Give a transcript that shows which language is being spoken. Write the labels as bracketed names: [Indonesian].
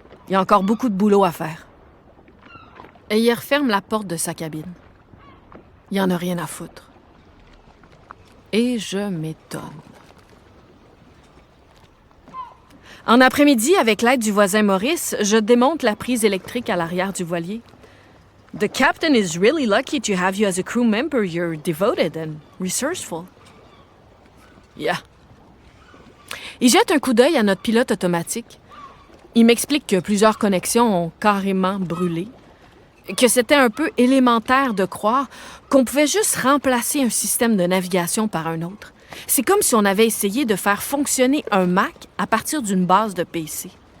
[French] Il y a encore beaucoup de boulot à faire. Et il referme la porte de sa cabine. Il y en a rien à foutre. Et je m'étonne. En après-midi, avec l'aide du voisin Maurice, je démonte la prise électrique à l'arrière du voilier. [English] The captain is really lucky to have you as a crew member. You're devoted and resourceful. Yeah. [French] Il jette un coup d'œil à notre pilote automatique. Il m'explique que plusieurs connexions ont carrément brûlé que c'était un peu élémentaire de croire qu'on pouvait juste remplacer un système de navigation par un autre. C'est comme si on avait essayé de faire fonctionner un Mac à partir d'une base de PC.